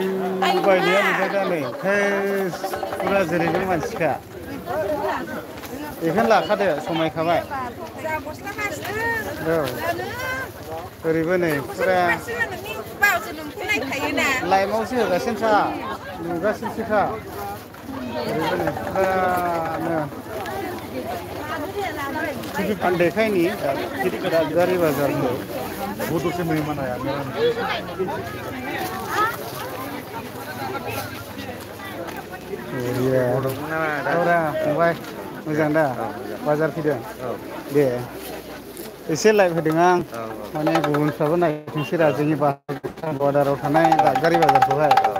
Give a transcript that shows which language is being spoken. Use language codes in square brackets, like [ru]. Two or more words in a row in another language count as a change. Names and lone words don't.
[brx] बायनाया नुबाय दा नै फुरा जेरैबो मानसिखा बेखौनो लाखादो समायखाबाय औ ओरैबो नै फुरा लाइभआवसो होगासिनोखा नुगासिनोसोखा ओरैबो नै फुरानो आं देखायनि दादगारि बाजारखौ [hi] से मेहमान आया मेरा [brx] औरा फंबाय मोजां दा बाजार फैदों दे एसे लाइभ होदों आं माने गुबुनफ्राबो नायथोंसै रा जोंनि बर्डाराव थानाय दादगारि बाजारखौहाय